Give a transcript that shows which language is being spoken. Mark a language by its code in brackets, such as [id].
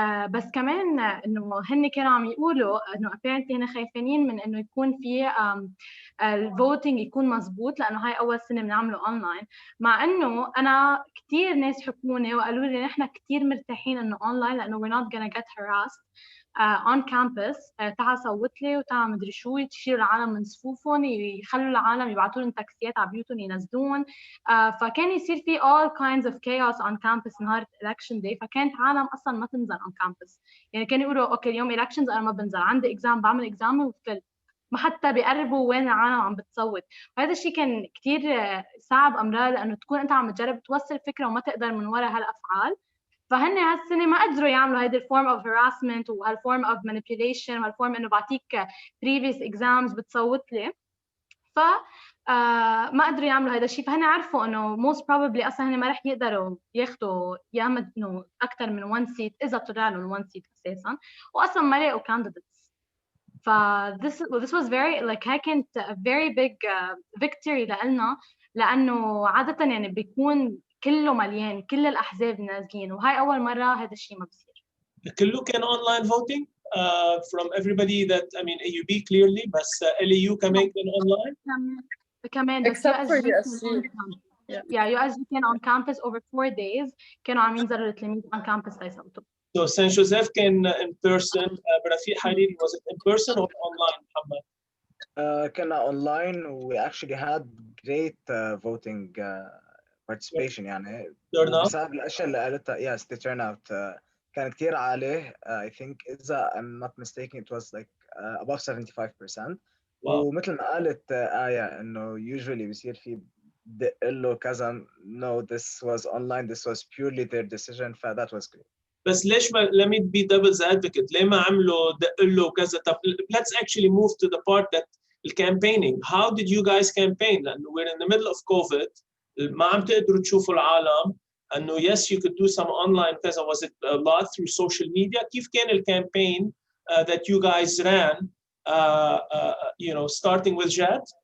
[ar] بس كمان انه هن كانوا عم يقولوا انه [en] apparently [ar] هن خايفين من انه يكون في الفوتينج يكون مزبوط، لانه هاي اول سنه بنعمله اونلاين. مع انه انا كتير ناس حكوني وقالوا لي نحن كتير مرتاحين انه اونلاين، لانه [en] we're not gonna get harassed on campus. [ar] تعال صوت لي وتعال مدري شو، يشيلوا العالم من صفوفهم، يخلوا العالم يبعثوا لهم تاكسيات على بيوتهم ينزلون. فكان يصير في [en] all kinds of chaos on campus [ar] نهار [en] election day. [ar] فكانت عالم اصلا ما تنزل [en] on campus، [ar] يعني كانوا يقولوا اوكي اليوم [en] elections [ar] انا ما بنزل، عندي اكزام بعمل اكزامي وفل، ما حتى بيقربوا وين العالم عم بتصوت. وهذا الشيء كان كثير صعب امرار، لانه تكون انت عم تجرب توصل فكره وما تقدر من وراء هالافعال. فهن هالسنه ما قدروا يعملوا هيدي الفورم اوف [en] harassment [ar] وهالفورم اوف [en] manipulation [ar] وهالفورم انه بعطيك [en] previous exams [ar] بتصوت لي. ف ما قدروا يعملوا هذا الشيء. فهن عرفوا انه [en] most probably [ar] اصلا هن ما رح يقدروا ياخذوا يا انه اكثر من 1 [en] seat [ar] اذا طلع لهم 1 seat اساسا، واصلا ما لقوا [en] candidates. [ar] ف [en] this was very like [ar] هاي كانت [en] a very big victory [ar] لنا، لانه عاده يعني بيكون كله مليان، كل الاحزاب نازلين، وهاي اول مره هذا الشيء ما بصير. كله كان [en] online voting from everybody that I mean AUB clearly، [ar] بس LAU كمان كان [en] online. [ar] كمان بس [en] except for USC. USC [ar] كان [en] on campus over 4 days، [ar] كانوا عم ينزلوا التلاميذ [en] on campus [ar] ليصوتوا. [en] So Saint Joseph [ar] كان [en] in person. برفيق حريري was it in person or online محمد؟ كنا online we actually had great voting participation. [ar] يعني بسبب الاشياء اللي قالتها [en] yes the turnout [ar] كان كتير عالي. [en] I think [ar] إذا [en] I'm not mistaken it was like above 75%. [ar] ومثل ما قالت آية إنه [en] usually [ar] بيصير في دق له كذا [en] no this was online, this was purely their decision. ف that was great. [ar] بس ليش ما [en] let me be devil's advocate، [ar] ليه ما عملوا دق له كذا؟ طب [en] let's actually move to the part that campaigning. How did you guys campaign؟ [ar] لأنه [en] we're in the middle of COVID، [ar] ما عم تقدروا تشوفوا العالم. انه [en] yes you could do some online [ar] كذا. [en] Was it a lot through social media؟ [ar] كيف كان الكامبين [en] that you guys ran you know starting with Jad؟